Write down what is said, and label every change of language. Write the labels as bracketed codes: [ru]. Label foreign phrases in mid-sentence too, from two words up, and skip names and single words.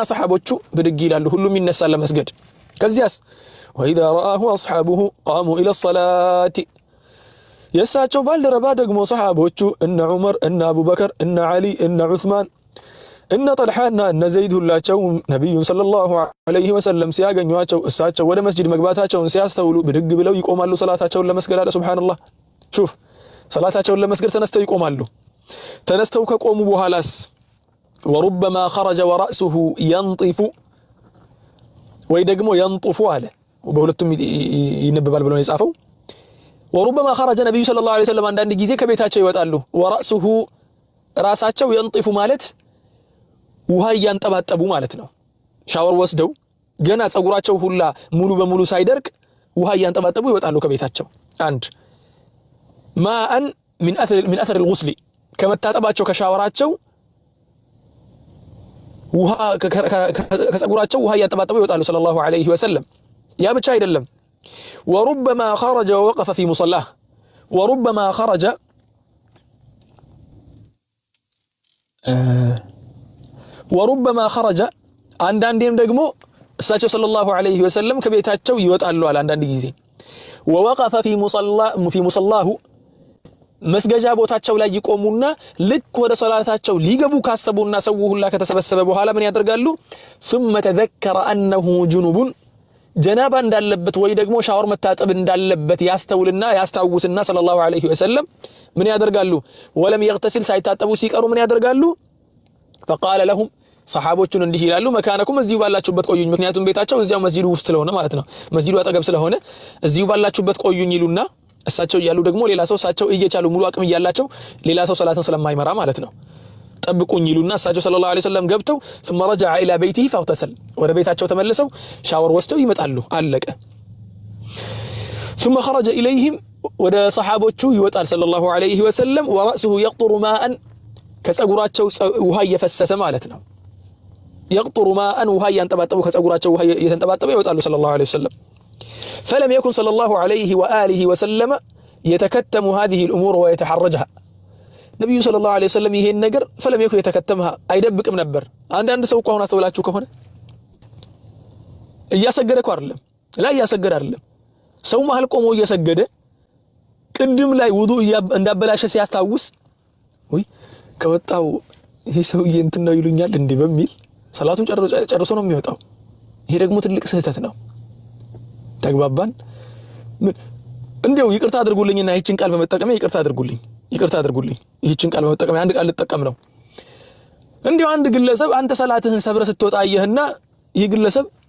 [am] ሰሓቦቹ ብድግ ይላሉ፣ ሁሉም ይነሳል ለመስገድ። ከዚያስ [ar] وإذا رآه أصحابه قاموا إلى الصلاة። [am] የእሳቸው ባልደረባ ደግሞ ሰሓቦቹ እነ ዑመር፣ እነ አቡበከር፣ እነ ዓሊ፣ እነ ዑስማን፣ እነ ጠልሓና እነ ዘይድ ሁላቸው ነቢዩን [ar] صلى الله عليه وسلم [am] ሲያገኟቸው እሳቸው ወደ መስጂድ መግባታቸውን ሲያስተውሉ ብድግ ብለው ይቆማሉ ሰላታቸውን ለመስገድ አለ። [ar] سبحان الله شوف፣ [am] ሰላታቸውን ለመስገድ ተነስተው ይቆማሉ። ተነስተው ከቆሙ በኋላስ [ar] وربما خرج ورأسه ينطف [am] ወይ ደግሞ ينطف አለ በሁለቱም ይነበባል ብለው ነው የጻፈው [ar] وربما خرج النبي صلى الله عليه وسلم [am] አንዳንድ ጊዜ ከቤታቸው ይወጣሉ ورأسه ራሳቸው ينطف ማለት ውሃ ያንጠባጠቡ ማለት ነው ሻወር ወስደው ገና ጸጉራቸው ሁላ ሙሉ በሙሉ ሳይደርቅ ውሃ ያንጠባጠቡ ይወጣሉ ከቤታቸው አንድ [ar] ماء من اثر الغسل [am] ከመታጠባቸው ከሻወራቸው ውሃ ከጸጉራቸው ውሃ ያንጠባጠቡ ይወጣሉ [ar] صلى الله عليه وسلم [am] ያ ብቻ አይደለም [ar] وربما خرج ووقف في مصلاه وربما خرج وربما خرج [am] አንዳንዴም ደግሞ እሳቸው [ar] صلى الله عليه وسلم [am] ከቤታቸው ይወጣሉ አለ አንዳንድ ጊዜ [ar] ووقف في مصلاه [am] መስገጃ ቦታቸው ላይ ይቆሙና ልክ ወደ ሶላታቸው ሊገቡ ካሰቡና ሰው ሁላ ከተሰበሰበ በኋላ ምን ያደርጋሉ [ar] ثم تذكر انه جنوب [am] ጀናባ እንዳለበት ወይ ደግሞ ሻወር መታጠብ እንዳለበት ያስተውልና ያስታውስና [ar] صلى الله عليه وسلم [am] ምን ያደርጋሉ [ar] ولم يغتسل [am] ሳይታጠቡ ሲቀሩ ምን ያደርጋሉ [ar] فقال لهم [am] ሰሃቦቹን እንዲህ ይላሉ መካነኩም እዚሁ ባላችሁበት ቆዩኝ ምክንያቱም ቤታቸው እዚያው መስጂዱ ውስጥ ስለሆነ ማለት ነው መስጂዱ አጠገብ ስለሆነ እዚሁ ባላችሁበት ቆዩኝ ይሉና እሳቸው ይያሉ ደግሞ ሌላ ሰው እሳቸው እየቻሉ ሙሉ አቅም ይያላቸው ሌላ ሰው ሰላትን ስለማይመራ ማለት ነው ጠብቁኝ ይሉና እሳቸው [ar] صلى الله عليه وسلم [am] ገብተው [ar] ثم رجع الى بيته فاغتسل [am] ወደ ቤታቸው ተመለሰው ሻወር ወስደው ይመጣሉ አለቀ [ar] ثم خرج اليهم [am] ወደ ሰሃቦቹ ይወጣል [ar] صلى الله عليه وسلم ورأسه يقطر ماء [am] ከጸጉራቸው ውሃ እየፈሰሰ ማለት ነው [ar] يقطر ماء [am] ውሃ ያንጠባጠቡ ከጸጉራቸው ውሃ እየተንጠባጠበ ይወጣሉ [ar] صلى الله عليه وسلم فلم يكن صلى الله عليه واله وسلم يتكتم هذه الامور ويتحرجها [am] ነብዩ [ar] صلى الله عليه وسلم [am] ይሄን ነገር [ar] فلم يكن يتكتمها [am] አይደብቅም ነበር አንድ ሰው እኮ አሁን አስተውላችሁ ከሆነ እያሰገደ እኮ አይደለም ላይ እያሰገደ አይደለም ሰው መሃል ቆሞ እየሰገደ ቅድም ላይ ውዱእ እንዳበላሸ ሲያስታውስ ወይ ከወጣው ይሄ ሰውዬ እንትን ነው ይሉኛል እንዴ በሚል ሰላቱን ጨርሶ ነው የሚወጣው ይሄ ደግሞ ትልቅ ስህተት ነው ተግባባን እንደው ይቅርታ አድርጉልኝና ይህችን ቃል በመጠቀም ይቅርታ አድርጉልኝ ይህችን ቃል በመጠቀም አንድ ቃል ልጠቀም ነው እንደው አንድ ግለሰብ አንተ ሰላትህን ሰብረ ስትወጣ አየህና ይህ ግለሰብ